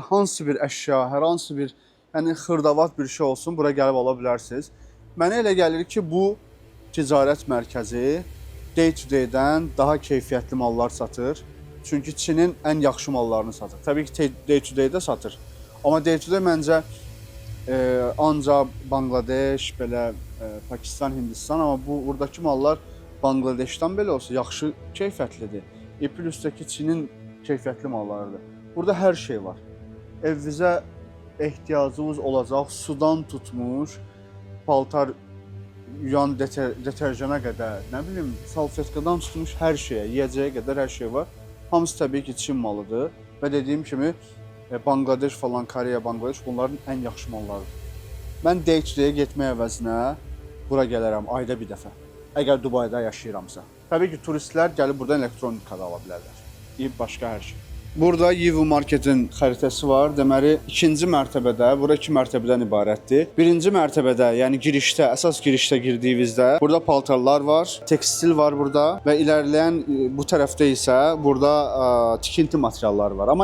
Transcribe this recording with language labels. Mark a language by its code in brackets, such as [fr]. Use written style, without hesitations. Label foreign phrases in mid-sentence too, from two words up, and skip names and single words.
[az] hansı bir əşya, hər hansı bir yəni xırdavat bir şey olsun, bura gəlib ala bilərsiniz. Mənə elə gəlir ki, bu ticarət mərkəzi day to day-dən daha keyfiyyətli mallar satır. Çünki Çinin ən yaxşı mallarını satır. Təbii ki, day to day-də satır. Amma day to day məncə ancaq Bangladeş, belə Pakistan, Hindistan, amma buradakı mallar Bangladeşdən belə olsa yaxşı keyfiyyətlidir. Plus-dakı Çinin keyfiyyətli mallarıdır. Burada hər şey var. Evinizə ehtiyacınız olacaq, sudan tutmuş, paltar yuyan deterjana qədər, nə bilim, salfetkadan tutmuş hər şeyə, yeyəcəyə qədər hər şey var. Hamısı təbii ki, Çin malıdır və dediyim kimi Bangladeş falan, Koreya, Bangladeş bunların ən yaxşı mallarıdır. Mən day to day-yə getmək əvəzinə bura gələrəm ayda bir dəfə. Əgər Dubayda yaşayıramsa. Təbii ki, turistlər gəlib buradan elektronika da ala bilərlər. Başqa hər şey. Burada Yivu Marketin xəritəsi var. Deməli, ikinci mərtəbədə, bura 2 mərtəbədən ibarətdir. Birinci mərtəbədə, yəni girişdə, əsas girişdə girdiyinizdə burada paltarlar var, tekstil var burada və ilərləyən bu tərəfdə isə burada tikinti materialları var.